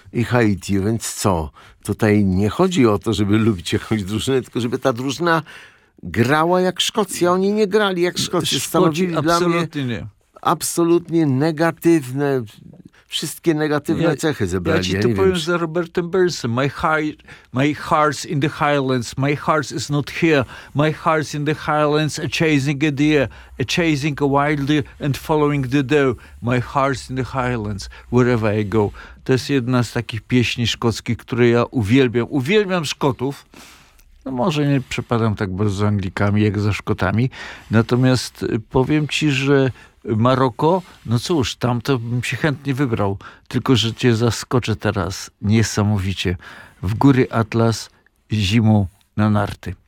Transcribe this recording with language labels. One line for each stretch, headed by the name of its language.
Polish: I Haiti, więc co? Tutaj nie chodzi o to, żeby lubić jakąś drużynę, tylko żeby ta drużyna grała jak Szkocja. Oni nie grali jak Szkocja. Stanowili dla mnie absolutnie negatywne, wszystkie negatywne cechy zebrali. Ja ci powiem, za Robertem Burnsem.
English: My heart's in the highlands. My heart is not here. My heart's in the highlands, chasing a deer, chasing a wild deer and following the doe. My heart's in the highlands, wherever I go.
Polish: To jest jedna z takich pieśni szkockich, które ja uwielbiam. Uwielbiam Szkotów. No może nie przepadam tak bardzo z Anglikami, jak ze Szkotami. Natomiast powiem ci, że Maroko, no cóż, tam to bym się chętnie wybrał. Tylko, że cię zaskoczę teraz niesamowicie. W góry Atlas zimą na narty.